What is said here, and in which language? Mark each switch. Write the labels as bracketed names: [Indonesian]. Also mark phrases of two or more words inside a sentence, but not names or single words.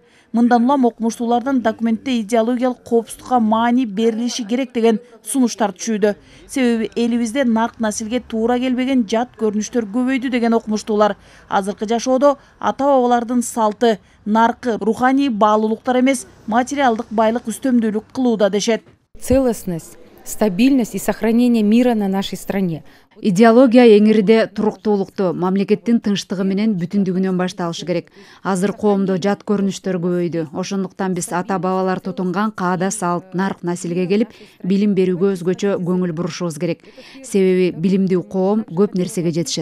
[Kyrgyz] Мындан улам окумуштуулардан документте идеологиялык коопсуздукка маани берилиши керек деген сунуштар түшүүдө. Себеби элибизде нарк насилге туура келбеген жат көрүнүштөр көбөйдү деген окумуштуулар азыркы жашоодо ата-бабалардын салты, наркы, руханий баалуулуктар эмес, материалдык байлык үстөмдүүлүк кылууда дешет. [Russian] Целостность, стабильность и сохранение мира на нашей стране. [Kyrgyz] Идеология эңириде туруктуулукту, мамлекеттин тынчтыгы менен бүтүндүгүнөн башталышы керек. Азыр коомдо жат көрүнүштөр көбөйдү. Ошондуктан биз ата-бабалар тутунган каада салт, нарк насилге келип, билим берүүгө өзгөчө көңүл бурушубуз керек. Себеби билимдүү коом көп нерсеге жетишет.